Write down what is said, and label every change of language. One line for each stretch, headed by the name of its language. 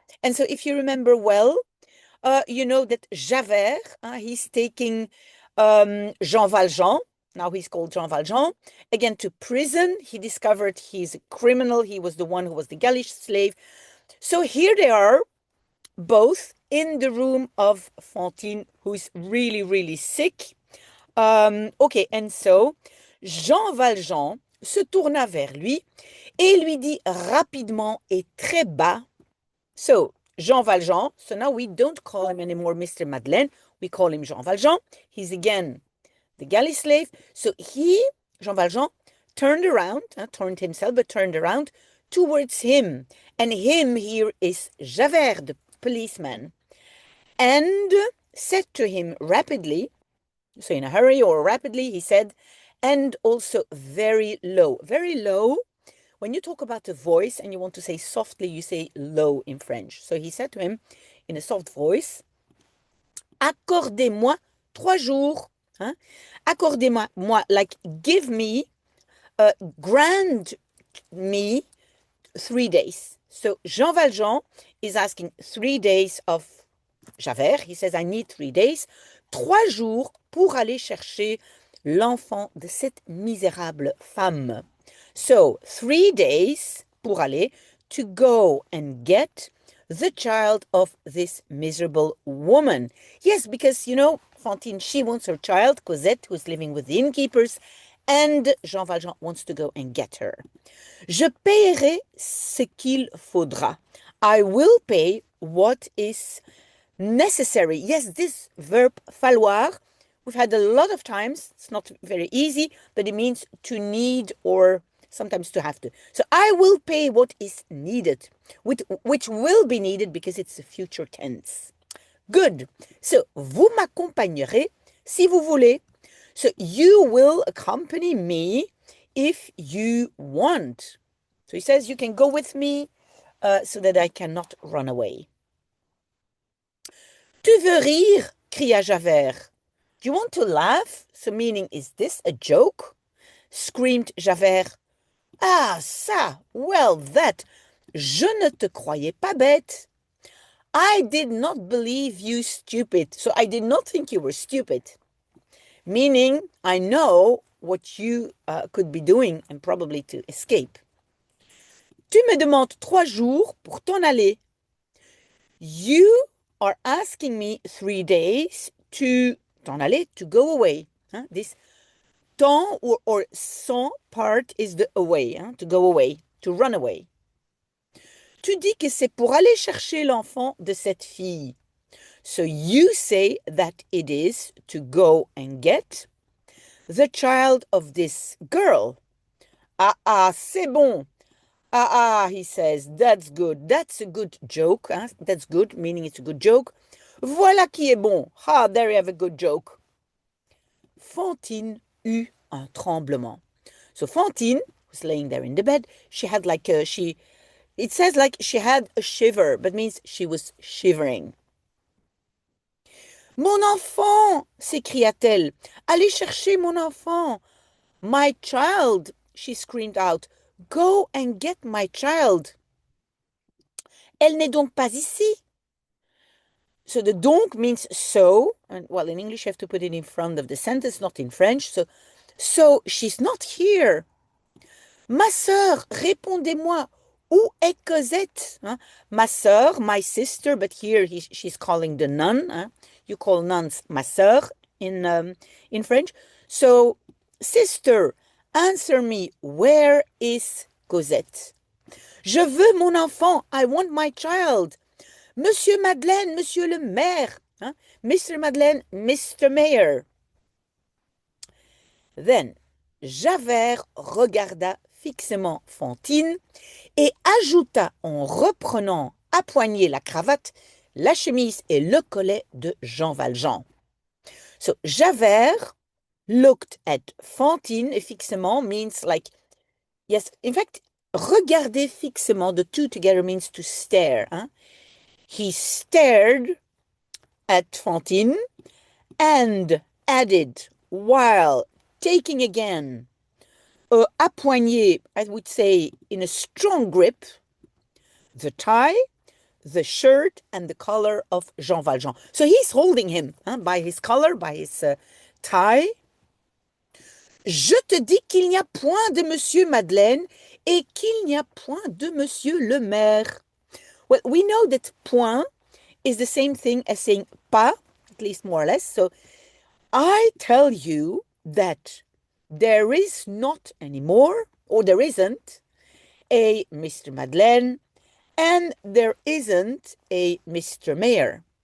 English: And so if you remember well, you know that Javert, he's taking Jean Valjean. Now he's called Jean Valjean, again to prison. He discovered he's a criminal. He was the one who was the galley slave. So here they are, both in the room of Fantine, who's really, really sick. Okay, and so
French: Jean Valjean se tourna vers lui et lui dit rapidement et très bas.
English: So, Jean Valjean, so now we don't call him anymore Mr. Madeleine, we call him Jean Valjean. He's again the galley slave. So Jean Valjean, turned himself, but turned around towards him. And him here is Javert, the policeman, and said to him rapidly, so in a hurry or rapidly, he said, and also very low. Very low. When you talk about the voice and you want to say softly, you say low in French. So he said to him in a soft voice,
French: accordez-moi 3 jours. Hein?
English: Accordez-moi, like give me, grant me 3 days. So Jean Valjean is asking 3 days of Javert. He says, I need 3 days.
French: 3 jours pour aller chercher l'enfant de cette misérable femme.
English: So, 3 days
French: pour aller,
English: to go and get the child of this miserable woman. Yes, because, you know, Fantine, she wants her child, Cosette, who's living with the innkeepers, and Jean Valjean wants to go and get her.
French: Je paierai ce qu'il faudra.
English: I will pay what is necessary. Yes, this verb falloir, we've had a lot of times. It's not very easy, but it means to need or sometimes to have to. So I will pay what is needed, which will be needed because it's a future tense. Good.
French: So, vous m'accompagnerez si vous voulez.
English: So, you will accompany me if you want. So he says, you can go with me so that I cannot run away.
French: Tu veux rire? Cria
English: Javert. Do you want to laugh? So meaning, is this a joke? Screamed Javert. Ah, ça, well, that.
French: Je ne te croyais pas bête.
English: I did not believe you stupid. So I did not think you were stupid. Meaning, I know what you could be doing and probably to escape.
French: Tu me demandes 3 jours pour t'en aller.
English: You are asking me 3 days to
French: t'en aller,
English: to go away. This temps or sans part is the away, to go away, to run away.
French: Tu dis que c'est pour aller chercher l'enfant de cette fille.
English: So you say that it is to go and get the child of this girl.
French: Ah, c'est bon.
English: Ah, he says, that's good. That's a good joke. That's good, meaning it's a good joke.
French: Voilà qui est bon.
English: Ah, there you have a good joke.
French: Fantine eut un tremblement.
English: So Fantine was laying there in the bed. She had like it says like she had a shiver, but means she was shivering.
French: Mon enfant, s'écria-t-elle. Allez chercher mon enfant.
English: My child, she screamed out. Go and get my child.
French: Elle n'est donc pas ici.
English: So the donc means so, and well, in English you have to put it in front of the sentence, not in French. So she's not here.
French: Ma sœur, répondez-moi, où est Cosette?
English: Ma sœur, my sister, but here she's calling the nun. You call nuns ma sœur in French. So, sister, answer me, where is Cosette?
French: Je veux mon enfant,
English: I want my child.
French: Monsieur Madeleine, Monsieur le maire. Mr.
English: Madeleine, Mr. Mayor. Then, Javert regarda
French: fixement Fantine et ajouta en reprenant à poignée la cravate, la chemise et le collet de Jean Valjean.
English: So Javert looked at Fantine fixement means like, yes, in fact, regarder fixement, the two together means to stare. Hein? He stared at Fantine and added, while taking again à poignée, I would say in a strong grip, the tie, the shirt, and the collar of Jean Valjean. So he's holding him by his collar, by his tie.
French: Je te dis qu'il n'y a point de Monsieur Madeleine et qu'il n'y a point de Monsieur le maire.
English: Well, we know that point is the same thing as saying pas, at least more or less. So I tell you that there is not anymore, or there isn't, a Mr. Madeleine, and there isn't a Mr. Mayor.